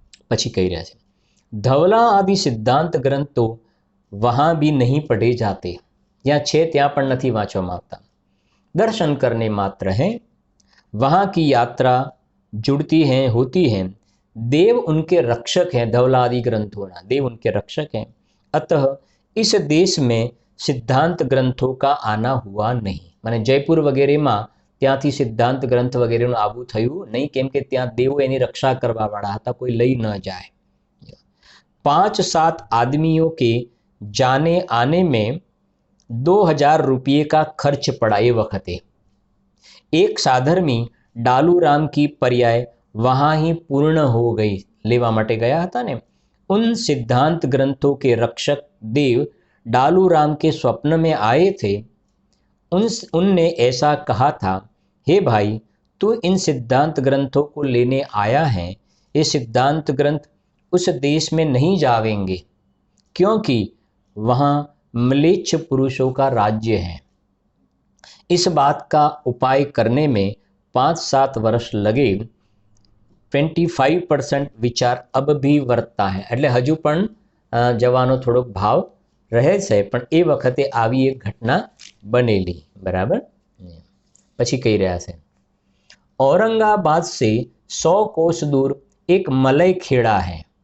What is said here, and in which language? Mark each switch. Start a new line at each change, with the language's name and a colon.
Gujarati: पछी कही रहे
Hindi: धवला आदि सिद्धांत ग्रंथ तो वहाँ भी नहीं पढ़े जाते,
Gujarati: या छे त्या पण नहीं वाँचवामां आवता,
Hindi: दर्शन करने मात्र हैं। वहाँ की यात्रा जुड़ती हैं, होती हैं। देव उनके रक्षक हैं। धवला आदि ग्रंथों ना देव उनके रक्षक हैं। अतः इस देश में सिद्धांत ग्रंथों का आना हुआ नहीं।
Gujarati: माने जयपुर वगैरह में ત્યાંથી સિદ્ધાંત ગ્રંથ વગેરેનું આવું થયું નહીં, કેમ કે ત્યાં દેવો એની રક્ષા કરવાવાળા હતા, કોઈ લઈ ન જાય।
Hindi: 5-7 आदमियों के जाने आने में 2000 रुपये का खर्च पड़ा। ये वखते एक साधर्मी डालूराम की पर्याय वहाँ ही पूर्ण हो गई।
Gujarati: लेवा माटे गया था ने।
Hindi: उन सिद्धांत ग्रंथों के रक्षक देव डालूराम के स्वप्न में आए थे। उनने ऐसा कहा था, हे भाई, तू इन सिद्धांत ग्रंथों को लेने आया है। ये सिद्धांत ग्रंथ उस देश में नहीं जावेंगे, क्योंकि वहाँ म्लेच्छ पुरुषों का राज्य है। इस बात का उपाय करने में 5-7 वर्ष लगे. 25% વિચાર अब भी વર્તતા है.
Gujarati: એટલે હજુ પણ જવાનો થોડોક ભાવ રહે છે, પણ એ વખતે આવી એક ઘટના બનેલી. બરાબર. પછી કહી રહ્યા છે,
Hindi: औरंगाबाद से 100 कोस दूर एक मलय खेड़ा है.